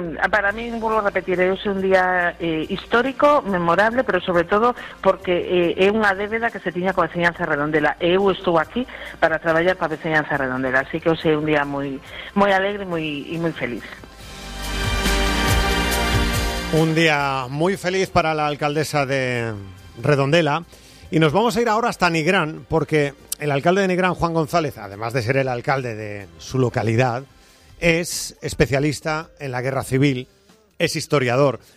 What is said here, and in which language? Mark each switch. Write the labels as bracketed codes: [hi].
[es] Para mí, vuelvo a repetir, es un día histórico, memorable, pero sobre todo porque es una [gl] débeda que se tiña coa veciñanza Redondela. Eu estuve aquí para traballar coa veciñanza Redondela, así que hoxe é un día moi moi alegre e moi feliz. [es] Un día muy feliz para la alcaldesa de Redondela. Y nos vamos a ir ahora hasta Nigrán, porque el alcalde de Nigrán, Juan González, además de ser el alcalde de su localidad, es especialista en la guerra civil, es historiador.